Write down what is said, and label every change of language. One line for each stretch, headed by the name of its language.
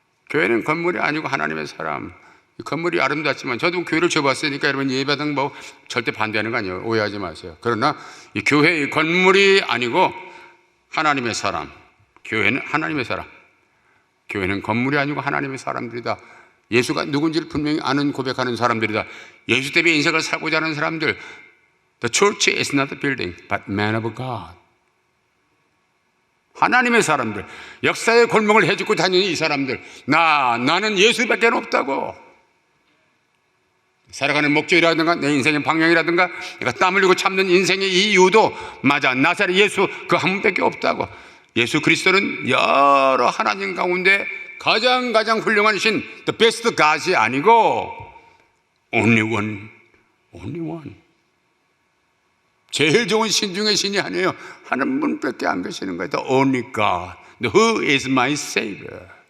Korean: 교회는 건물이 아니고 하나님의 사람. 건물이 아름답지만 저도 교회를 지어봤으니까 여러분 예배당 뭐 절대 반대하는 거 아니에요. 오해하지 마세요. 그러나 이 교회의 건물이 아니고 하나님의 사람. 교회는 하나님의 사람. 교회는 건물이 아니고 하나님의 사람들이다. 예수가 누군지를 분명히 아는 고백하는 사람들이다. 예수 때문에 인생을 살고자 하는 사람들.
English: The church is not a building, but man of God.
Korean: 하나님의 사람들, 역사의 골목을 해주고 다니는 이 사람들. 나는 예수밖에 없다고. 살아가는 목적이라든가 내 인생의 방향이라든가 내가 땀 흘리고 참는 인생의 이 이유도 맞아. 나사렛 예수 그 한 분밖에 없다고. 예수 그리스도는 여러 하나님 가운데 가장 훌륭한 신,
English: the best God
Korean: 이 아니고
English: only one.
Korean: 제일 좋은 신 중에 신이 아니에요. 한 분밖에 안 계시는 거예요.
English: The only God, who is my Savior.